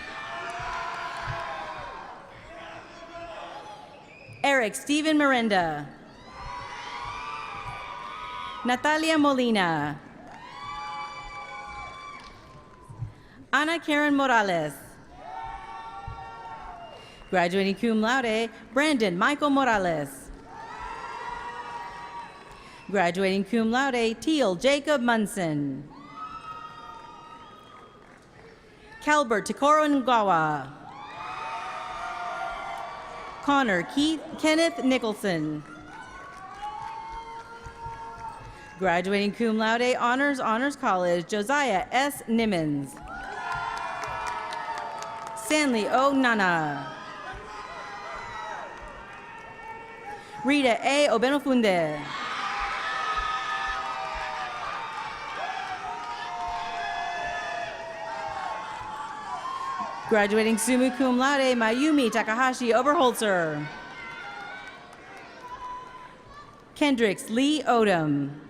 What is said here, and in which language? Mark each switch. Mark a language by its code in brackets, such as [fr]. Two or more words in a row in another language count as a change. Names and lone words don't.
[en] Eric Stephen Miranda. Natalia Molina. Ana Karen Morales. Graduating [la] cum laude, [en] Brandon Michael Morales. Graduating [la] cum laude, [en] Teal Jacob Munson. Calbert Takoro Ngawa. Connor Kenneth Nicholson. Graduating [la] cum laude, [en] Honors College, Josiah S. Nimmons. Stanley O. Nana. Rita A. Obenofunde. Graduating [la] summa cum laude, [en] Mayumi Takahashi Oberholzer. Kendricks Lee Odom.